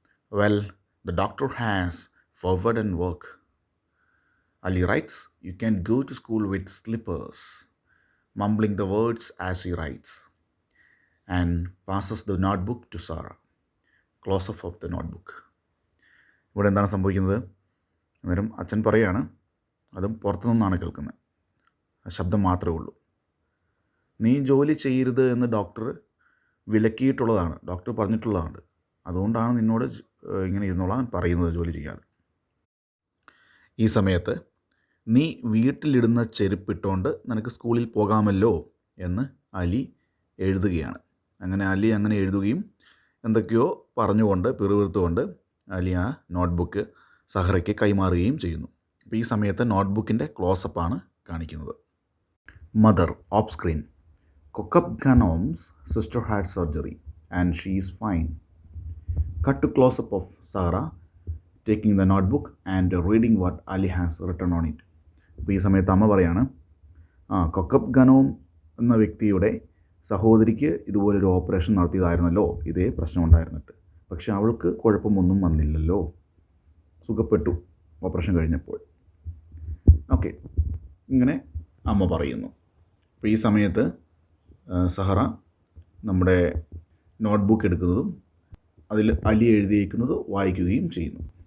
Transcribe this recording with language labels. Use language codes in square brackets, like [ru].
[en] Well, the doctor has forwarded work. Ali writes, you can go to school with slippers, mumbling the words as he writes, and passes the notebook to Sarah. Close-up of the notebook. [ml] ഇവിടെ എന്താണ് സംഭവിക്കുന്നത്? അന്നേരം അച്ഛൻ പറയാണ്, അതും പുറത്തു നിന്നാണ് കേൾക്കുന്നത്, ശബ്ദം മാത്രമേ ഉള്ളൂ. നീ ജോലി ചെയ്യരുത് എന്ന് ഡോക്ടർ വിലക്കിയിട്ടുള്ളതാണ്, ഡോക്ടർ പറഞ്ഞിട്ടുള്ളതാണ്. അതുകൊണ്ടാണ് നിന്നോട് ഇങ്ങനെ ഇരുന്നോളാൻ പറയുന്നത്, ജോലി ചെയ്യാതെ. ഈ സമയത്ത് നീ വീട്ടിലിടുന്ന ചെരുപ്പിട്ടുകൊണ്ട് നിനക്ക് സ്കൂളിൽ പോകാമല്ലോ എന്ന് അലി എഴുതുകയാണ്. അങ്ങനെ അലി അങ്ങനെ എഴുതുകയും എന്തൊക്കെയോ പറഞ്ഞുകൊണ്ട് പിറുപിറുത്തുകൊണ്ട് അലി ആ നോട്ട്ബുക്ക് സഹറയ്ക്ക് കൈമാറുകയും ചെയ്യുന്നു. അപ്പോൾ ഈ സമയത്ത് നോട്ട്ബുക്കിൻ്റെ ക്ലോസപ്പാണ് കാണിക്കുന്നത്. [en] Mother, off screen. Kokab Khanom's sister had surgery and she is fine. Cut to close-up of Sarah taking the notebook and reading what Ali has written on it. [ml] അപ്പോൾ ഈ സമയത്ത് അമ്മ പറയാണ്, കൊക്കബ് ഖനോം എന്ന വ്യക്തിയുടെ സഹോദരിക്ക് ഇതുപോലൊരു ഓപ്പറേഷൻ നടത്തിയതായിരുന്നല്ലോ, ഇതേ പ്രശ്നം ഉണ്ടായിരുന്നിട്ട്. പക്ഷെ അവൾക്ക് കുഴപ്പമൊന്നും വന്നില്ലല്ലോ, സുഖപ്പെട്ടു ഓപ്പറേഷൻ കഴിഞ്ഞപ്പോൾ. ഓക്കെ, ഇങ്ങനെ അമ്മ പറയുന്നു. അപ്പോൾ ഈ സമയത്ത് സഹറ നമ്മുടെ നോട്ട്ബുക്ക് എടുക്കുന്നതും അതിൽ അലി എഴുതിയിരിക്കുന്നത് വായിക്കുകയും ചെയ്യുന്നു.